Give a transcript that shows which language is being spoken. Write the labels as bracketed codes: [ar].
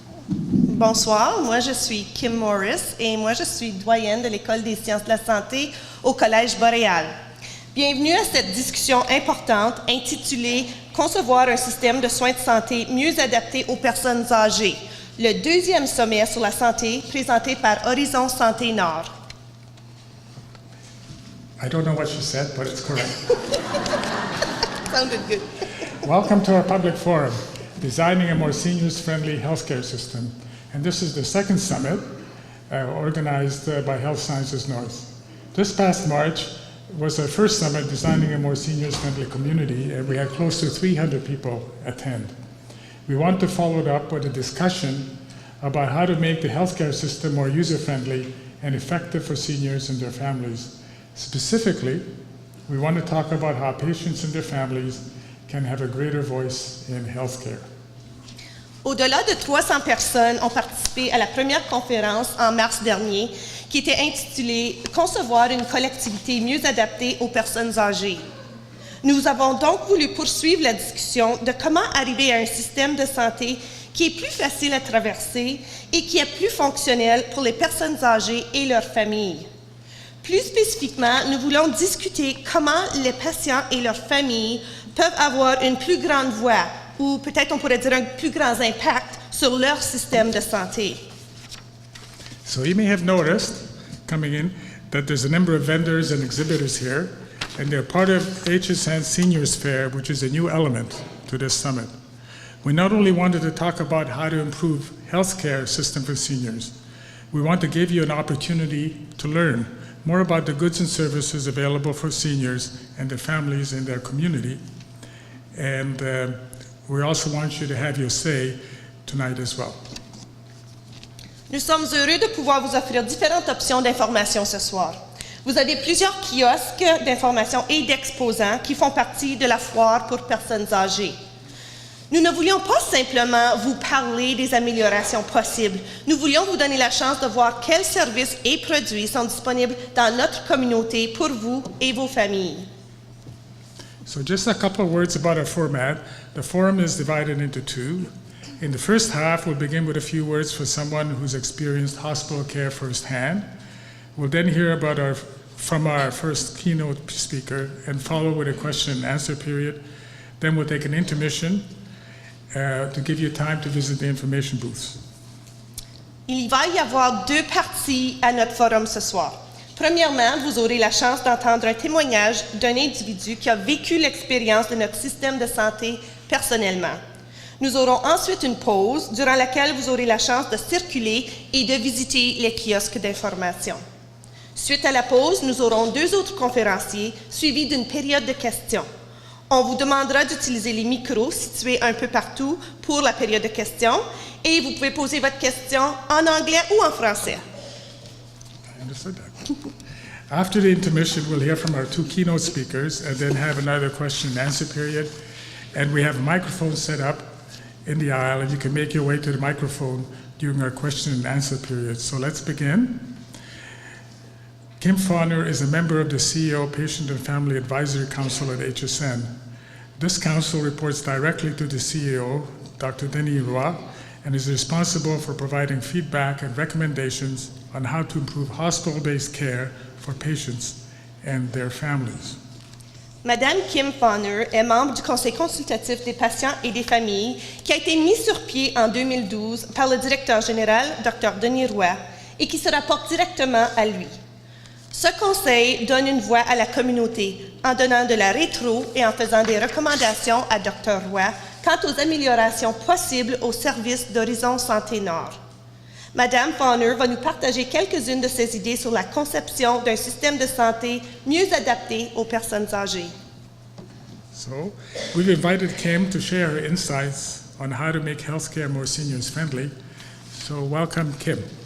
[fr] Bonsoir, moi je suis Kim Morris et moi je suis doyenne de l'École des sciences de la santé au Collège Boréal. Bienvenue à cette discussion importante intitulée « Concevoir un système de soins de santé mieux adapté aux personnes âgées », le deuxième sommet sur la santé présenté par Horizon Santé-Nord. [en] I don't know what she said, but it's correct. Sounded good. Welcome to our public forum, Designing a More Seniors-Friendly Healthcare System. And this is the second summit organized by Health Sciences North. This past March was our first summit, Designing a More Seniors-Friendly Community, and we had close to 300 people attend. We want to follow it up with a discussion about how to make the healthcare system more user-friendly and effective for seniors and their families. Specifically, we want to talk about how patients and their families can have a greater voice in healthcare. [fr] Au-delà de 300 personnes ont participé à la première conférence en mars dernier qui était intitulée « Concevoir une collectivité mieux adaptée aux personnes âgées ». Nous avons donc voulu poursuivre la discussion de comment arriver à un système de santé qui est plus facile à traverser et qui est plus fonctionnel pour les personnes âgées et leurs familles. Plus spécifiquement, nous voulons discuter comment les patients et leurs familles peuvent avoir une plus grande voix ou peut-être on pourrait dire un plus grand impact sur leur système de santé. [en] So you may have noticed, coming in, that there's a number of vendors and exhibitors here, and they're part of HSN Seniors Fair, which is a new element to this summit. We not only wanted to talk about how to improve healthcare system for seniors, we want to give you an opportunity to learn more about the goods and services available for seniors and their families in their community. And we also want you to have your say tonight as well. [fr] Nous sommes heureux de pouvoir vous offrir différentes options d'information ce soir. Vous avez plusieurs kiosques d'information et d'exposants qui font partie de la foire pour personnes âgées. Nous ne voulions pas simplement vous parler des améliorations possibles. Nous voulions vous donner la chance de voir quels services et produits sont disponibles dans notre communauté pour vous et vos familles. [en] So just a couple of words about our format. The forum is divided into two. In the first half, we'll begin with a few words for someone who's experienced hospital care firsthand. We'll then hear from our first keynote speaker and follow with a question and answer period. Then we'll take an intermission to give you time to visit the information booths. [fr] Il va y avoir deux parties à notre forum ce soir. Premièrement, vous aurez la chance d'entendre un témoignage d'un individu qui a vécu l'expérience de notre système de santé personnellement. Nous aurons ensuite une pause durant laquelle vous aurez la chance de circuler et de visiter les kiosques d'information. Suite à la pause, nous aurons deux autres conférenciers suivis d'une période de questions. On vous demandera d'utiliser les micros situés un peu partout pour la période de questions et vous pouvez poser votre question en anglais ou en français. [en] I understood that. After the intermission, we'll hear from our two keynote speakers and then have another question and answer period. And we have a microphone set up in the aisle, and you can make your way to the microphone during our question and answer period. So let's begin. Kim Fahner is a member of the CEO Patient and Family Advisory Council at HSN. This council reports directly to the CEO, Dr. Denis Roy, and is responsible for providing feedback and recommendations on how to improve hospital-based care for patients and their families. [fr] Madame Kim Fahner est membre du Conseil consultatif des patients et des familles qui a été mis sur pied en 2012 par le directeur général, Dr. Denis Roy, et qui se rapporte directement à lui. Ce conseil donne une voix à la communauté en donnant de la rétro et en faisant des recommandations à Dr. Roy quant aux améliorations possibles au service d'Horizon Santé-Nord. Madame Fahner va nous partager quelques-unes de ses idées sur la conception d'un système de santé mieux adapté aux personnes âgées. [en] So, we've invited Kim to share her insights on how to make healthcare more seniors friendly. So, welcome, Kim.